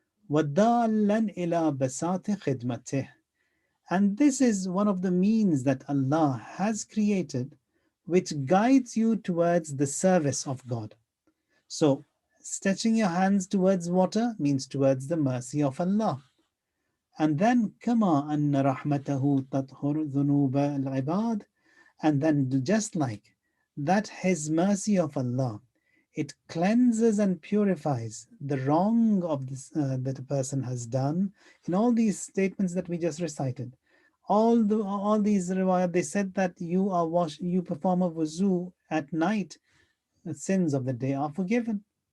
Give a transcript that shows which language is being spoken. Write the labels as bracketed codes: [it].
[ar] وَدَالًا إِلَى بَسَاطِ خِدْمَتِهِ. [en] And this is one of the means that Allah has created which guides you towards the service of God. So, stretching your hands towards water means towards the mercy of Allah. And then, [ar] كَمَا أَنَّ رَحْمَتَهُ تَطْهُرُ ذُنُوبَ الْعِبَادِ. [en] And then, just like that, His mercy of Allah, it cleanses and purifies the wrong of this, that a person has done. In all these statements that we just recited, all these riwayat, they said that you perform a wuzu at night, the sins of the day are forgiven.